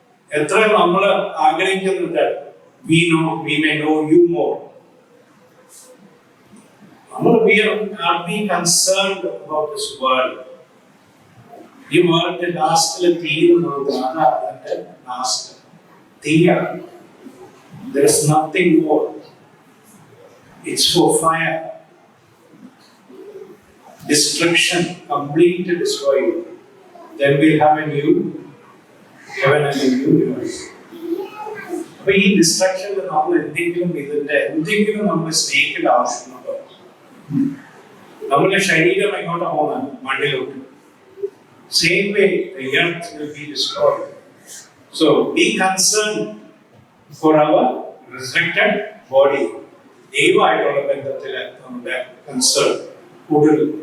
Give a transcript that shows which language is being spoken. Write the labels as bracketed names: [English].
[Malayalam] എത്ര നമ്മൾ ആഗ്രഹിക്കുന്നുണ്ട് [English] we may know you more. We are being concerned about this world. [Malayalam] ഈ വേൾഡ് ലാസ്റ്റില് തീരുന്നത് അതാണ് last തീയാണ്. [English] There is nothing more. It's for fire. destruction, complete destroy you. Then we'll have a new heaven and a new universe. [Malayalam] അപ്പൊ ഈ ഡിസ്ട്രക്ഷനിൽ നമ്മൾ എന്തെങ്കിലും നമ്മൾ സ്നേഹിക്കേണ്ട ആവശ്യമുണ്ടോ? നമ്മുടെ ശരീരം എങ്ങോട്ടാ പോകുന്നത്? മണ്ണിലോട്ട്. [English] Same way, the earth will be destroyed. So be concerned for our resurrected body. [Malayalam] ദൈവമായിട്ടുള്ള ബന്ധത്തിൽ നമ്മുടെ കൺസേൺ കൂടുതൽ.